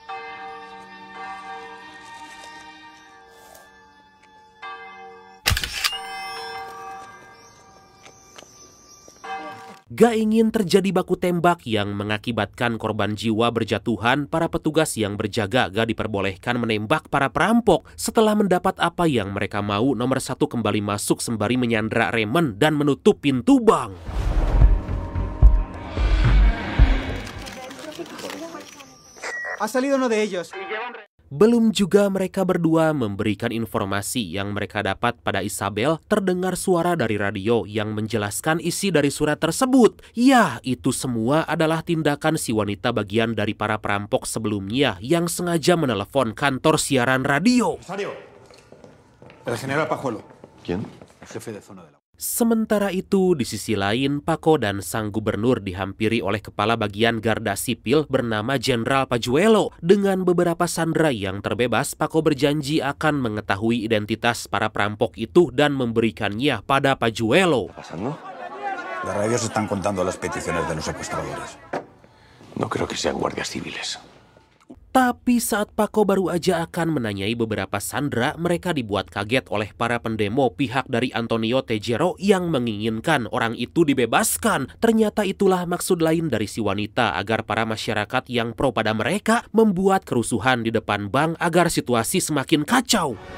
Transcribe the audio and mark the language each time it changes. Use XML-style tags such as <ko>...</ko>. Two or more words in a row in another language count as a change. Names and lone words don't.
<id>Gak ingin terjadi baku tembak yang mengakibatkan korban jiwa berjatuhan, para petugas yang berjaga gak diperbolehkan menembak para perampok. Setelah mendapat apa yang mereka mau, nomor 1 kembali masuk sembari menyandra Raymond dan menutup pintu bank.</id> <es>Ha salido uno de ellos.</es> <id>Belum juga mereka berdua memberikan informasi yang mereka dapat pada Isabel, terdengar suara dari radio yang menjelaskan isi dari surat tersebut. Ya, itu semua adalah tindakan si wanita bagian dari para perampok sebelumnya yang sengaja menelepon kantor siaran radio.</id> <es>Rosario, el general Pajuelo. ¿Quién? El jefe de zona de la...</es> <id>Sementara itu, di sisi lain, Paco dan sang gubernur dihampiri oleh kepala bagian Garda Sipil bernama Jenderal Pajuelo. Dengan beberapa sandera yang terbebas, Paco berjanji akan mengetahui identitas para perampok itu dan memberikannya pada Pajuelo.</id> <es>¿Pasando? Las radios están contando las peticiones de los secuestradores. No creo que sean guardias civiles.</es> <id>Tapi saat Paco baru aja akan menanyai beberapa sandera, mereka dibuat kaget oleh para pendemo pihak dari Antonio Tejero yang menginginkan orang itu dibebaskan. Ternyata itulah maksud lain dari si wanita agar para masyarakat yang pro pada mereka membuat kerusuhan di depan bank agar situasi semakin kacau.</id>